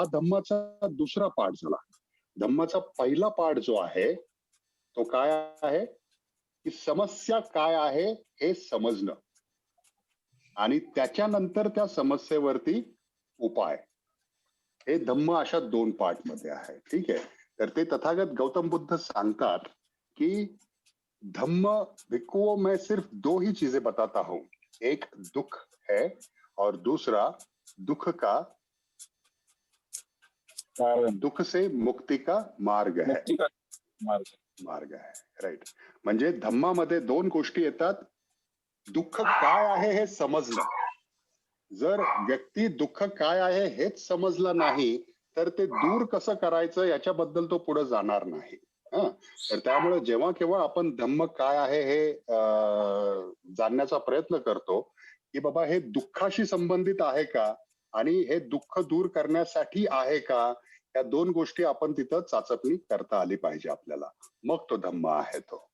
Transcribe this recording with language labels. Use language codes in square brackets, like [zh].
[mr] हा धम्माचा दुसरा पार्ट झाला. धम्माचा पहिला पार्ट जो आहे तो काय आहे की समस्या काय आहे हे समजणं आणि त्याच्यानंतर त्या समस्येवरती उपाय. हे धम्म अशा 2 पार्ट मध्ये आहे. ठीक आहे. तर ते तथागत गौतम बुद्ध सांगतात की [hi] धम्म भिक्खुओं मैं सिर्फ 2 ही चीजें बताता हूं, एक दुख है और दूसरा दुख से मुक्ति का मार्ग है. [mr] राईट. म्हणजे धम्मामध्ये 2 गोष्टी येतात, दुःख काय आहे हे समजलं. जर व्यक्ती दुःख काय आहे हेच समजलं नाही तर ते दूर कसं करायचं याच्याबद्दल तो पुढे जाणार नाही. तर त्यामुळे जेव्हा केव्हा आपण धम्म काय आहे हे जाणण्याचा प्रयत्न करतो की बाबा हे दुःखाशी संबंधित आहे का आणि हे दुःख दूर करण्यासाठी आहे का, या दोन गोष्टी आपण तिथं चाचपणी करता आली पाहिजे आपल्याला, मग तो धम्म आहे तो.